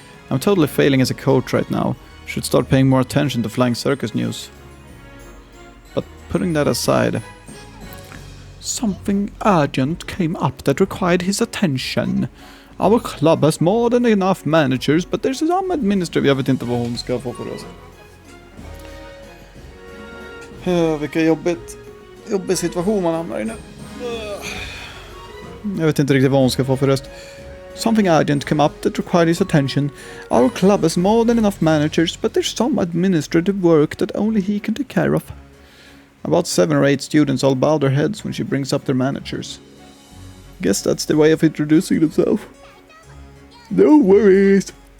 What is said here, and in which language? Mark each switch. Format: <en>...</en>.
<en>I'm totally failing as a coach right now. Should start paying more attention to Flying Circus news. But putting that aside... Something urgent came up that required his attention. Our club has more than enough managers, but there's some administrative...</en> <sv>Jag vet inte vad hon ska få för oss. Vilken jobbig situation man hamnar i nu. Jag vet inte riktigt vad hon ska få för röst.</sv> <en>Something urgent came up that required his attention. Our club has more than enough managers, but there's some administrative work that only he can take care of. About 7 or 8 students all bow their heads when she brings up their managers. Guess that's the way of introducing themselves. No worries.</en>